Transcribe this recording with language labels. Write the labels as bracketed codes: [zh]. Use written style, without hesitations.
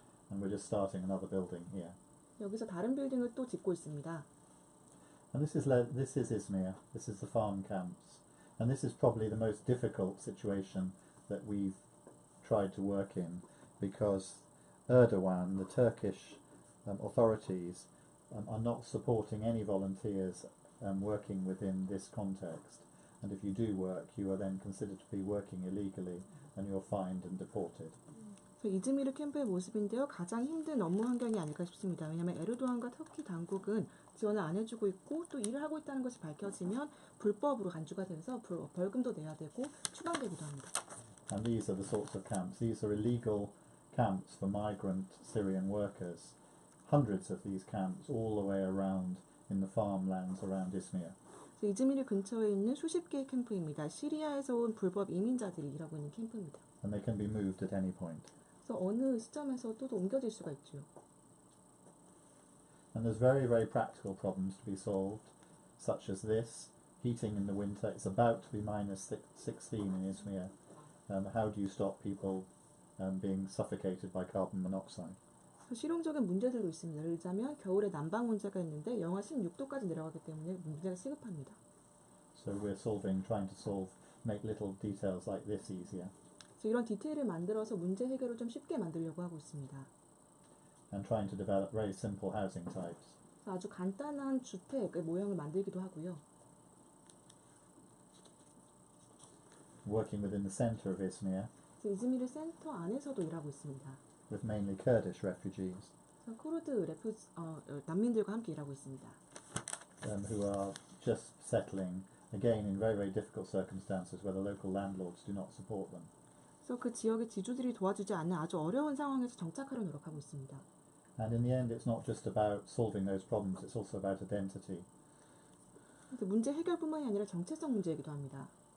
[en] And we're just starting another building here. [ko] 여기서 다른 빌딩을 또 짓고 있습니다. [en] And this is Izmir. This is the farm camps. And this is probably the most difficult situation that we've tried to work in because Erdogan, the Turkish authorities, are not supporting any volunteers working within this context. And if you do work, you are then considered to be working illegally and you're fined and deported. [ko] 이즈미르 캠프의 모습인데요. 가장 힘든 업무 환경이 아닐까 싶습니다. 왜냐하면 에르도안과 터키 당국은 지원을 안 해주고 있고 또 일을 하고 있다는 것이 밝혀지면 불법으로 간주가 돼서 벌금도 내야 되고 추방되기도 합니다. [en] And these are the sorts of camps. These are illegal camps for migrant Syrian workers. Hundreds of these camps all the way around in the farmlands around Izmir. [ko] 이즈미르 근처에 있는 수십 개의 캠프입니다. 시리아에서 온 불법 이민자들이 일하고 있는 캠프입니다. [en] And they can be moved at any point. [ko] 그래서 어느 시점에서도 옮겨질 수가 있죠. [en] And there's very, very practical problems to be solved, such as this. Heating in the winter, it's about to be minus 16 in Izmir. How do you stop people being suffocated by carbon monoxide? [ko] 실용적인 문제들도 있습니다. 예를 들자면 겨울에 난방 문제가 있는데 영하 16도까지 내려가기 때문에 문제가 시급합니다. [en] So we're trying to solve, make little details like this easier. [ko] 그래서 이런 디테일을 만들어서 문제 해결을 좀 쉽게 만들려고 하고 있습니다. [en] And trying to develop very simple housing types. [ko] 아주 간단한 주택의 모형을 만들기도 하고요. [en] Working within the center of Izmir. [ko] 이즈미르 센터 안에서도 일하고 있습니다. [en] With mainly Kurdish refugees. [ko] 쿠르드 난민들과 함께 일하고 있습니다. [en] Who are just settling again in very, very difficult circumstances where the local landlords do not support them. [ko] 그래서 그 지역의 지주들이 도와주지 않는 아주 어려운 상황에서 정착하려 노력하고 있습니다. [en] And in the end, it's not just about solving those problems; it's also about identity. [ko] 문제 해결뿐만이 아니라 정체성 문제이기도 합니다.